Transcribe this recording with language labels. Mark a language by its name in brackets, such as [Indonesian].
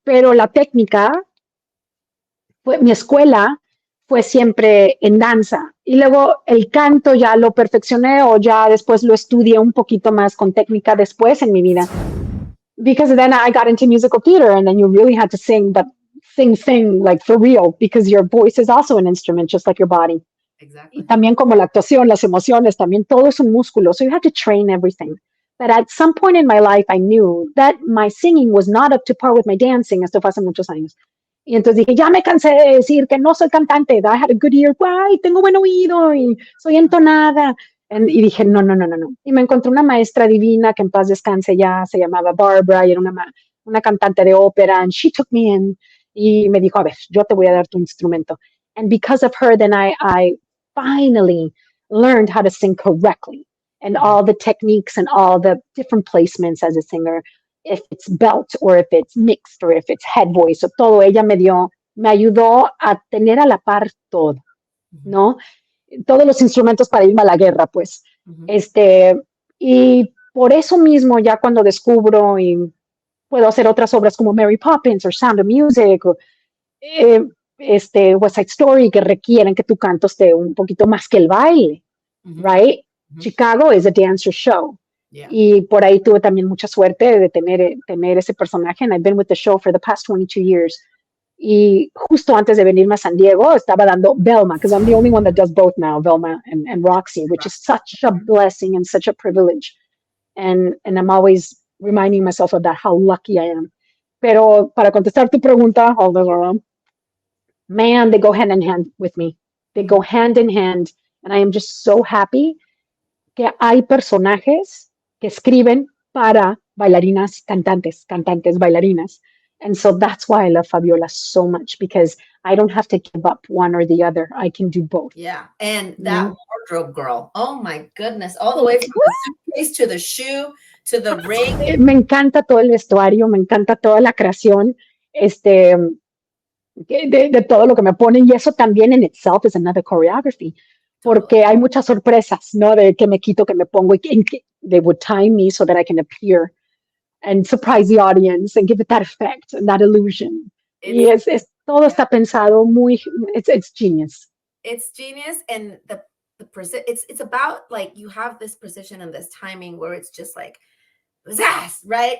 [Spanish] Pero la técnica, mi escuela fue siempre en danza. Y luego el canto ya lo perfeccioné o ya después lo estudié un poquito más con técnica después en mi vida. [English] Because then I got into musical theater and then you really had to sing, but sing like for real, because your voice is also an instrument, just like your body. [Spanish] Y [English] Exactly. [Spanish] también como la actuación, las emociones, también todo es un músculo. [English] So you have to train everything. But at some point in my life, I knew that my singing was not up to par with my dancing. [Spanish] Esto fue hace muchos años. Y entonces dije, ya me cansé de decir que no soy cantante. [English] I had a good ear, [Spanish] guay, tengo buen oído y soy entonada. Y dije, no, no, no, no, no. Y me encontré una maestra divina que en paz descanse ya, se llamaba Barbara y era una cantante de ópera. [English] And she took me in [Spanish] y me dijo, a ver, yo te voy a dar tu instrumento. [English] And because of her, then I finally learned how to sing correctly and all the techniques and all the different placements as a singer, if it's belt or if it's mixed or if it's head voice, [Spanish] o todo ella me ayudó a tener a la par todo, ¿no? Todos los instrumentos para irme a la guerra, pues. Y por eso mismo ya cuando descubro y puedo hacer otras obras como Mary Poppins o Sound of Music o eh, West Side Story que requieren que tu canto esté un poquito más que el baile, [English] right? Chicago is a dancer show. Yeah. [Spanish] Y por ahí tuve también mucha suerte de tener ese personaje. [English] And I've been with the show for the past 22 years. [Spanish] Y justo antes de venirme a San Diego, estaba dando Velma, [English] because I'm the only one that does both now, Velma and Roxy, which is such a blessing and such a privilege. And I'm always reminding myself of that, how lucky I am. [Spanish] Pero para contestar tu pregunta, [English] man, they go hand in hand with me. They go hand in hand. And I am just so happy [Spanish] que hay personajes que escriben para bailarinas, cantantes, bailarinas. [English] And so that's why I love Fabiola so much, because I don't have to give up one or the other. I can do both. Yeah. And that wardrobe girl, oh my goodness, all the way from the suitcase to the shoe to the ring. [Spanish] Me encanta todo el vestuario, me encanta toda la creación, de todo lo que me ponen, y eso también [English] in itself is another choreography. [Spanish] Porque hay muchas sorpresas, ¿no? De que me quito, que me pongo, y [English] they would time me so that I can appear and surprise the audience and give it that effect and that illusion. [Spanish] Y todo está pensado muy, [English] it's genius. It's genius, and it's about like you have this precision and this timing where it's just like, right?